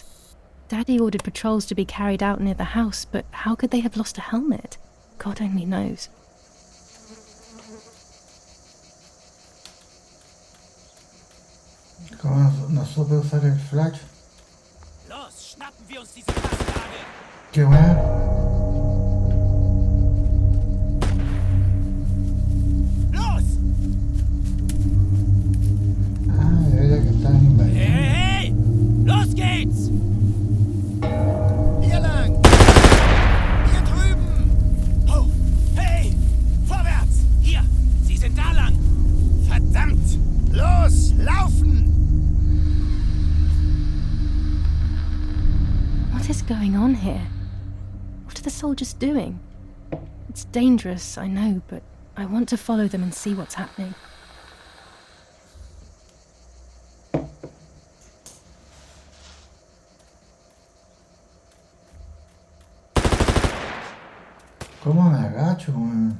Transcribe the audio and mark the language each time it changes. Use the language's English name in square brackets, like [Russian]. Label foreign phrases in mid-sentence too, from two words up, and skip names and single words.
[English] Daddy ordered patrols to be carried out near the house, but how could they have lost a helmet? God only knows. [Spanish] Como no supe usar el flash. [German] Los, schnappen wir uns diese Bastarde! [Spanish] Qué bueno. [German] Los! [Spanish] Ah, de verdad que están invadiendo. [German] Hey! Los geht's! Hier lang! Hier drüben! Oh! Hey! Vorwärts! Hier! Sie sind da lang! Verdammt! Los! Laufen! [English] What is going on here? What are the soldiers doing? It's dangerous, I know, but I want to follow them and see what's happening. [Spanish] ¿Cómo me agacho, weón?